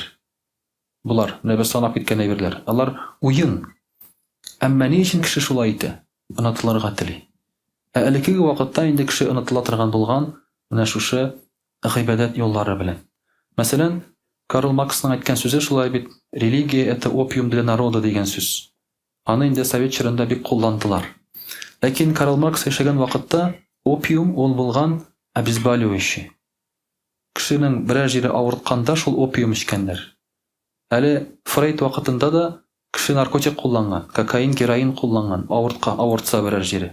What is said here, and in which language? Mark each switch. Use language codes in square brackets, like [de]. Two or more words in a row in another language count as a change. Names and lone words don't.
[tt] Булар, менә без санап киткән әйберләр. Алар уен. Әмма ни өчен кеше шулай итә? Онытылырга тели. Элекеге вакытта инде кеше онытыла торган булган менә шушы гыйбадәт юллары белән. Мәсәлән, Карл Марксның әйткән сүзе шулай бит, [ru] религия это опиум для народа [tt] дигән сүз. Аны инде совет чорында бик кулландылар. Ләкин Карл Маркс яшәгән вакытта опиум ул булган обезболивающий. кешенең берәр җире авыртканда шул опиум эчкәннәр. Әле Фрейд вакытында да кеше наркотик кулланган, кокаин, героин кулланган, авыртса берәр җире.